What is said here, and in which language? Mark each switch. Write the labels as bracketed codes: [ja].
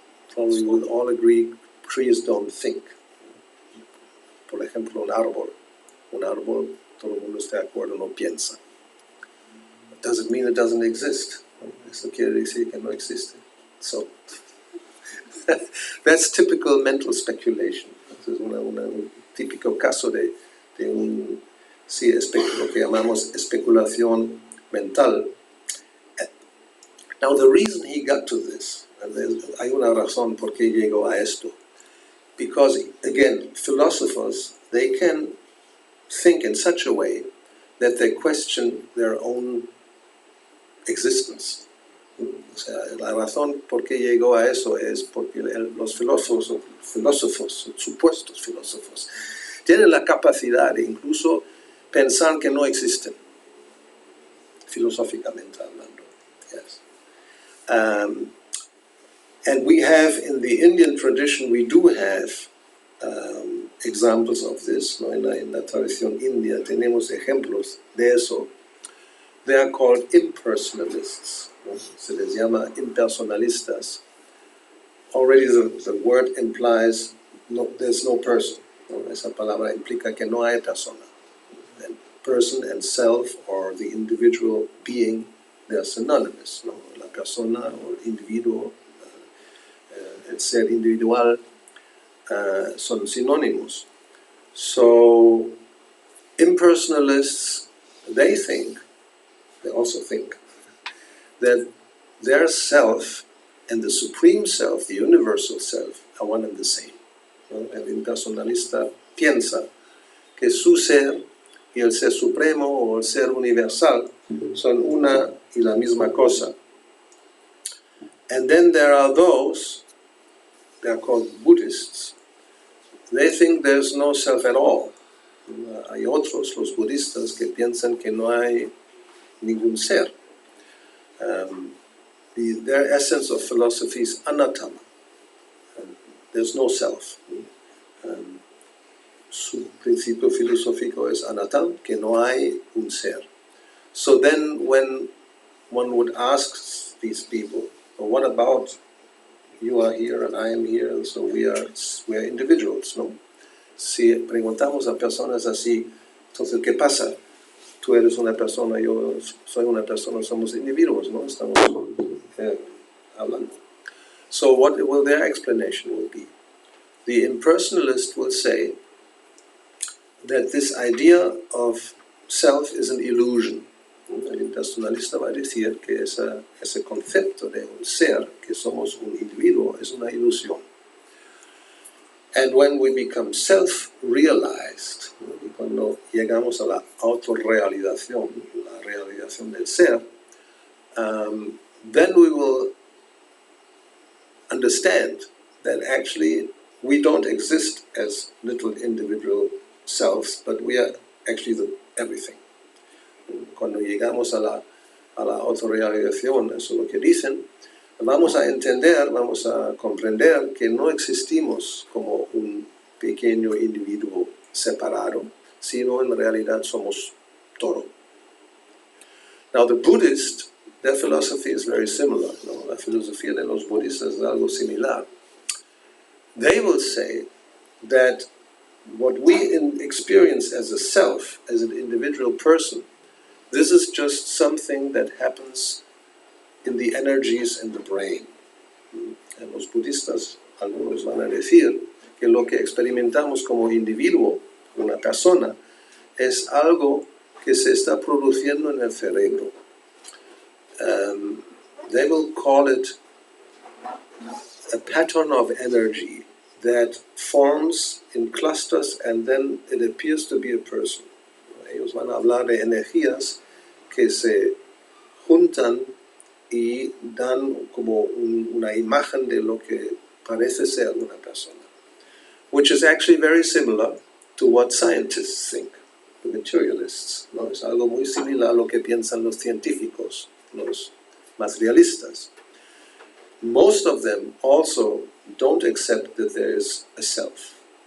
[en] Probably we would all agree trees don't think. [es] Por ejemplo, un árbol, todo el mundo está de acuerdo, no piensa. [en] Does it mean it doesn't exist? [es] Eso quiere decir que no existe. [en] So, that's typical mental speculation. [es] Es un típico caso de lo que llamamos especulación mental. [en] Now, the reason he got to this, [es] hay una razón por qué llegó a esto. [en] Because, again, philosophers, they can think in such a way that they question their own existence. [es] O sea, la razón por qué llegó a eso es porque los filósofos, supuestos filósofos, tienen la capacidad de incluso pensar que no existen, filosóficamente hablando. [en] Yes. And we have, in the Indian tradition, we do have examples of this, ¿no? [es] En la tradición india tenemos ejemplos de eso. [en] They are called impersonalists, ¿no? [es] Se les llama impersonalistas. [en] Already the word implies there's no person, ¿no? [es] Esa palabra implica que no hay persona. [en] And person and self, or the individual being, they're synonymous, ¿no? [es] La persona o el individuo, el ser individual, son sinónimos. [en] So impersonalists, they also think that their self and the supreme self, the universal self, are one and the same. [es] ¿No? El impersonalista piensa que su ser y el ser supremo o el ser universal son una y la misma cosa. [en] And then there are those, they are called Buddhists. They think there's no self at all. [es] Hay otros, los budistas, que piensan que no hay ningún ser. [en] Their essence of philosophy is anattama. There's no self. [es] Su principio filosófico es anatam, que no hay un ser. [en] So then when one would ask these people, well, what about you are here and I am here, and so we are individuals, ¿no? [es] Si preguntamos a personas así, entonces, ¿qué pasa? Tú eres una persona, yo soy una persona, somos individuos, ¿no? Estamos hablando. [en] So what will their explanation will be? The impersonalist will say that this idea of self is an illusion. [es] El impersonalista va a decir que ese concepto de un ser, que somos un individuo, es una ilusión. [en] And when we become self-realized, [es] y cuando llegamos a la autorrealización, la realización del ser, [en] then we will understand that actually we don't exist as little individual selves, but we are actually everything. [es] Cuando llegamos a la autorrealización, eso es lo que dicen, vamos a entender, vamos a comprender que no existimos como un pequeño individuo separado, sino en realidad somos todo. [en] Now the Buddhist, their philosophy is very similar. [es] ¿No? La filosofía de los budistas es algo similar. [en] They will say that what we experience as a self, as an individual person, this is just something that happens in the energies in the brain. [es] And los budistas, algunos van a decir que lo que experimentamos como individuo, una persona, es algo que se está produciendo en el cerebro. [en] They will call it a pattern of energy that forms in clusters and then it appears to be a person. [es] Ellos van a hablar de energías que se juntan y dan como una imagen de lo que parece ser una persona, [en] which is actually very similar to what scientists think, the materialists. [es] ¿No? Es algo muy similar a lo que piensan los científicos, los materialistas. [en] Most of them also don't accept that there is a self.